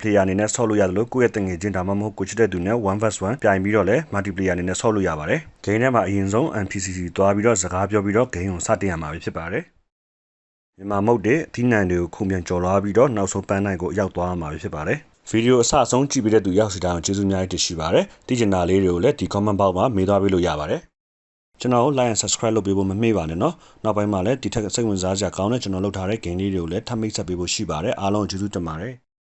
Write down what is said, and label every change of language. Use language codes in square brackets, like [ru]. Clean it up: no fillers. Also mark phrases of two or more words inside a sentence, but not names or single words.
[my] player အနေနဲ့ဆော့လို့ရတယ်လို့ကိုယ့်ရဲ့တငယ်ချင်းဒါမှမဟုတ်ကိုချစ်တဲ့သူနဲ့ 1vs1 ပြိုင်ပြီးတော့လည်း multiplayer အနေနဲ့ဆော့လို့ရပါတယ် game ထဲမှာအရင်ဆုံး NPCC သွားပြီးတော့စကားပြောပြီးတော့ game ကိုစတင်ရမှာဖြစ်ပါတယ်မြန်မာမုတ်တွေအထီးနှံတွေကိုခုံပြန်ကြော်လာပြီးတော့နောက်ဆုံးပန်းနိုင်ကိုရောက်သွားမှာဖြစ်ပါတယ်ဗီဒီယိုအစအဆုံးကြည့်ပြီးတဲ့သူရောက်စီတိုင်းကိုကျေးဇူးအများကြီးတင်ရှိပါတယ်သိချင်တာလေးတွေကိုလည်းဒီ [en] comment box [my] မှာမေးသွားပေးလို့ရပါတယ်ကျွန်တော်ကို [en] like and subscribe [my] လုပ်ပေးဖို့မမေ့ပါနဲ့เนาะနောက်ပိုင်းမှာလည်းဒီထက်စိတ်ဝင်စားစရာကောင်းတဲ့ကျွန်တော်လုပ်ထားတဲ့ game လေးတွေကိုလည်းထပ်မိတ်ဆက်ပေးဖို့ရှိပါတယ်အားလုံးကျေးဇူးတင်ပါတယ်